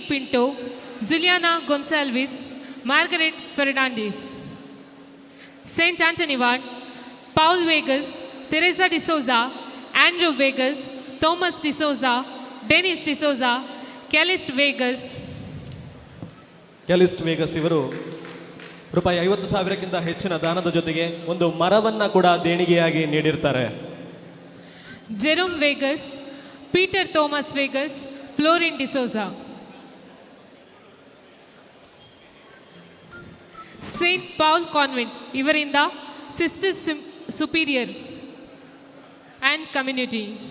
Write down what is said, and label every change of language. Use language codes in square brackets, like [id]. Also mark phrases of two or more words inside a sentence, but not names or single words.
[kn] Pinto, Juliana Gonçalves, Margaret Fernandez. Saint Anthony Ward, Paul Vegas, Teresa de Souza, Andrew Vegas, Thomas de Souza, Dennis de Souza, Calist Vegas. ಕ್ಯಾಲಿಸ್ಟ್ ವೇಗಸ್ ಇವರು ರೂಪಾಯಿ 50,000ಕ್ಕಿಂತ ಹೆಚ್ಚಿನ ದಾನದ ಜೊತೆಗೆ ಒಂದು ಮರವನ್ನ ಕೂಡ ದೇಣಿಗೆಯಾಗಿ ನೀಡಿರ್ತಾರೆ. Jerome Vegas, Peter Thomas Vegas, Florin de Souza. Saint Paul Convent, ಇವರಿಂದ [en] Sisters Superior and Community.